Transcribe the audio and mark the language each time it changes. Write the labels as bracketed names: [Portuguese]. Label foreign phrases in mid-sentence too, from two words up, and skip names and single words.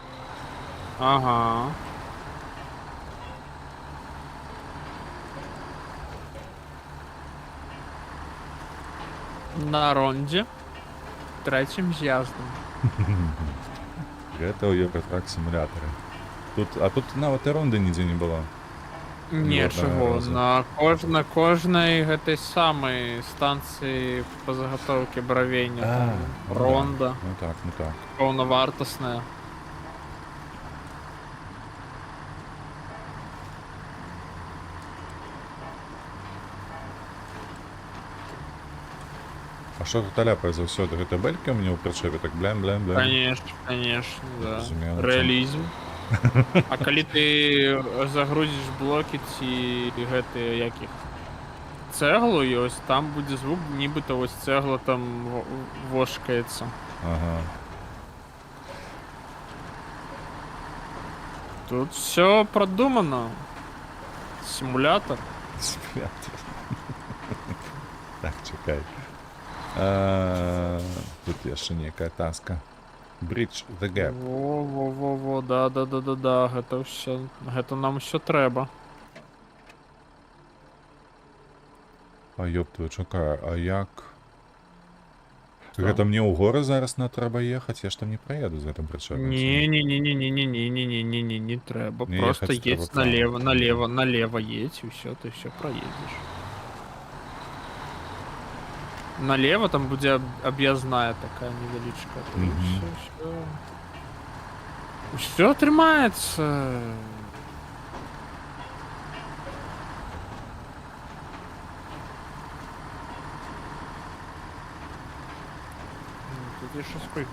[Belarusian] Ага. На ронде. Трэцім з'яздам. Гэта ў Евротрак сімулятары. А тут нават і ронды нідзе не было. Не, [Ukrainian] Ні одного чого? разу. [Belarusian] На кожнай гэтай самай станцыі па загатоўкі бравення там Ну да. ронда Ну так, ну так. паўнавартасная. А што тут аляпае заўсёды? Гэта бэлькі ў мяне ў прычэпе, так блям-блям-блям. [Russian] Конечно, да. [Belarusian] Зразумела, Рэалізм. А калі ты загрузіш блокі ці гэтыя якіх цэглу ёсць, там будзе звук, нібыта вось цэгла там вошкаецца. Ага. [Russian] Тут все продумано. Симулятор. [Ukrainian] Симулятор. Так, чекай. [Belarusian] Тут яшчэ некая таска. [English] Bridge the gap. [Belarusian] Во, да. Гэта ўсё, гэта нам усё трэба. А ёб твою, чакай, а як? Гэта мне ў горы зараз трэба ехаць, я ж там не праеду з гэтым прычэпам. Не, не трэба. Не [Russian] Просто ехаць трэба едь прямо. налево едь, [Belarusian] і ўсё, ты ўсё праедзеш. Налево там будзе аб'язная такая невялічка. Усё атрымаецца. Тут яшчэ сколько?